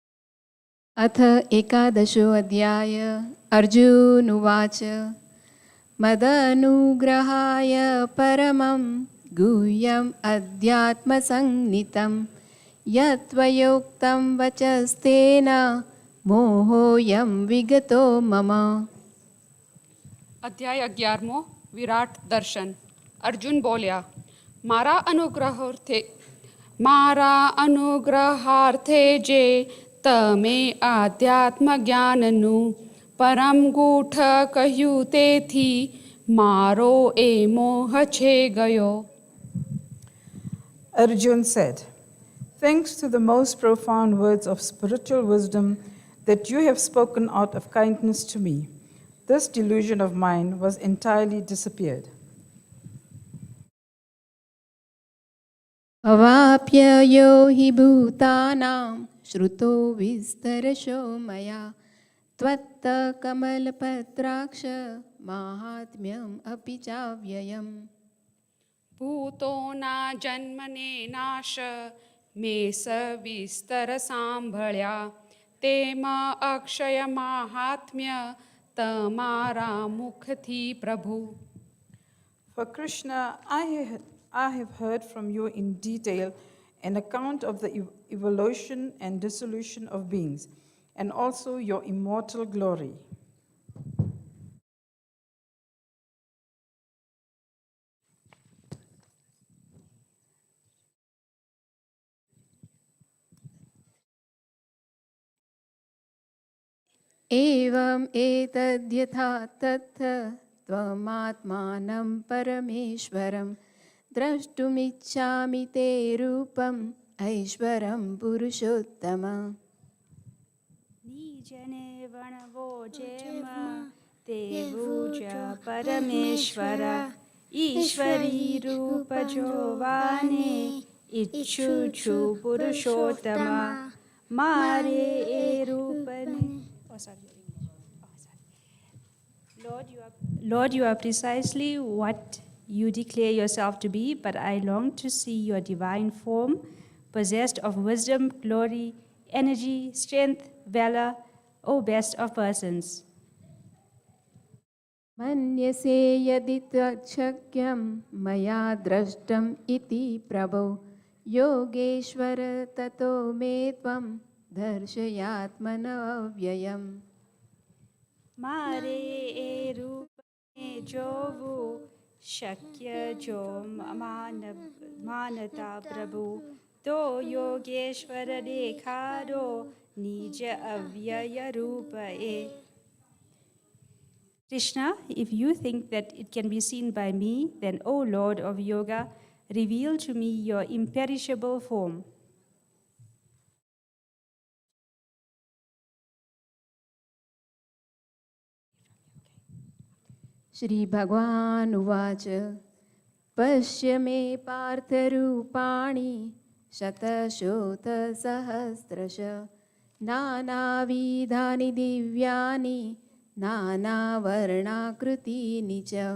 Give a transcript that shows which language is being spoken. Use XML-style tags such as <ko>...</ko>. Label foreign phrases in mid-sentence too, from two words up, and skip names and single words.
<sa>अथ एकादशो अध्याय अर्जुन उवाच मदनुग्रहाय परमं गुह्यम् अध्यात्मसंज्ञितं यत्त्वयोक्तं वचस्तेन मोहोऽयं विगतो मम।</sa> <gu>અધ્યાય 11મો વિરાટ દર્શન. અર્જુન બોલ્યા, મારા જે તમે આધ્યાત્મ જ્ઞાનનું પરમ ગૂઢ કહ્યું તેથી મારો એ મોહ છે ગયો.</gu> <en>Arjuna said, "Thanks to the most profound words of spiritual wisdom that you have spoken out of kindness to me, this delusion of mine was entirely disappeared."</en> <sa>अवाप्य यो हि भूतानां श्रुतो विस्तरशो मया त्वत्तकमलपत्राक्ष माहात्म्यम् अपि चाव्ययम्.</sa> <gu>ભૂતોના જન્મને નાશ મે સવિસ્તર સાંભળ્યા તેમાં અક્ષય મહાત્મ્ય તમારા મુખથી પ્રભુ.</gu> <en>For Krishna, I have heard from you in detail an account of the evolution and dissolution of beings, and also your immortal glory.</en> <sa>एवम् एतद्यथा तत्थ त्वमात्मानं परमेश्वरं द्रष्टुमिच्छामि ते रूपम् ऐश्वरं पुरुषोत्तम.</sa> <gu>નીજને વણવો જેમ તેવું જ પરમેશ્વર ઈશ્વરી રૂપ જોવાને ઈચ્છું છું પુરુષોત્તમ મારે એ રૂપને.</gu> <en>Lord, you are precisely what you declare yourself to be, but I long to see your divine form, possessed of wisdom, glory, energy, strength, valor, O best of persons.</en> <sa>मन्यसे यदि त्वच्छक्यं मया द्रष्टुम् इति प्रभो योगेश्वर ततो मे त्वं दर्शयात्मनव्ययम्.</sa> <gu>મારે એ રૂપને જોવું શક્ય જો માનતા પ્રભુ તો યોગેશ્વર દેખાડો નિજ અવ્યય રૂપ એ.</gu> <en>Krishna, if you think that it can be seen by me, then, O Lord of Yoga, reveal to me your imperishable form.</en> <sa>श्रीभगवान् उवाच पश्य मे पार्थरूपाणि शतशोथसहस्रश नानाविधानि दिव्यानि नानावर्णाकृतीनि च.</sa>